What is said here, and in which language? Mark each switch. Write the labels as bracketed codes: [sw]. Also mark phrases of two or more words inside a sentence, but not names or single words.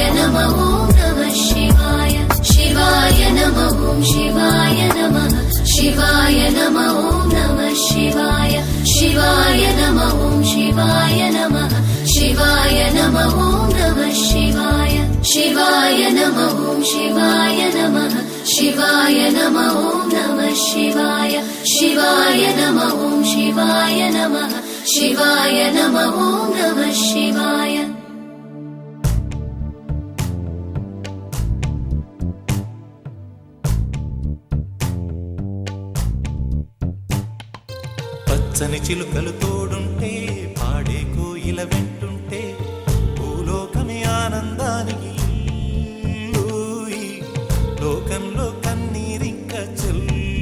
[sa] नमः नमः शिवाय शिवाय नमः शिवाय नमः शिवाय नमः नमः शिवाय शिवाय नमः शिवाय नमः शिवाय नमः नमः शिवाय शिवाय नमः शिवाय नमः शिवाय नमः नमः शिवाय शिवाय नमः शिवाय नमः शिवाय नमः नमः शिवाय [te] పచ్చని చిలుకలు తోడుంటే పాడే కోయిల వెంటుంటే భూలోకమే ఆనందానికి ఊయి, లోకంలో కన్నీరింక చెల్లు.